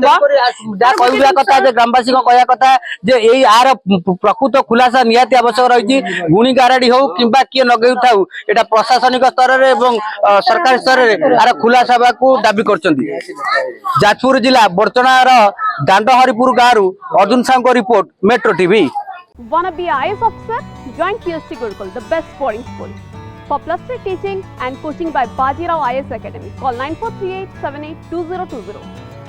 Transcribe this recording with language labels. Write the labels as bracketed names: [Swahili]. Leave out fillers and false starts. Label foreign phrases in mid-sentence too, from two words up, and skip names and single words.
[Odia] ଯାହା କହିବା କଥା ଯେ ଗ୍ରାମବାସୀଙ୍କ କହିବା କଥା ଯେ ଏଇ ଆର ପ୍ରକୃତ ଖୁଲାସା ନିହାତି ଆବଶ୍ୟକ ରହିଛି ଗୁଣି ଗାରାଡି ହଉ କିମ୍ବା କିଏ ଲଗେଉଥାଉ ଏଟା ପ୍ରଶାସନିକ ସ୍ତରରେ ଏବଂ ସରକାରୀ ସ୍ତରରେ ଆର ଖୁଲାସା ହେବାକୁ ଦାବି କରୁଛନ୍ତି ଯାଜପୁର ଜିଲ୍ଲା ବର୍ଚଣାର ଦାଣ୍ଡ ହରିପୁର ଗାଁରୁ अर्जुन साहू रिपोर्ट मेट्रो टीवी। [English] Wanna be IAS officer? Join PST Gurukul, the best boarding school. For plus 3 teaching and coaching by Bajirao IAS Academy, call 9438 782020.